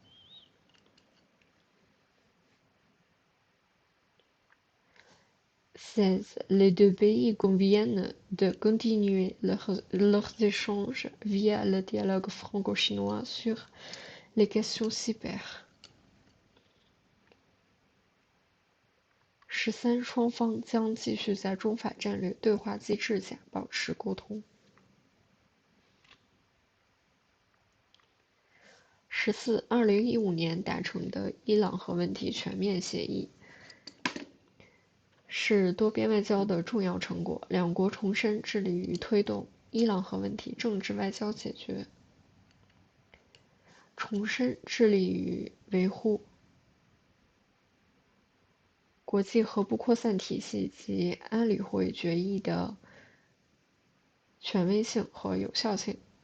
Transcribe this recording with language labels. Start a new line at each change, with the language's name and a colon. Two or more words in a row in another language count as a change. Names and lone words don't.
French: 16. Les deux pays conviennent de continuer leurs échanges via le dialogue franco-chinois sur les questions cyber。13.
Chinese: 双方将继续在中法战略对话机制下保持沟通。14. 2015年达成的伊朗核问题全面协议是多边外交的重要成果，两国重申致力于推动伊朗核问题政治外交解决，重申致力于维护国际核不扩散体系及安理会决议的权威性和有效性。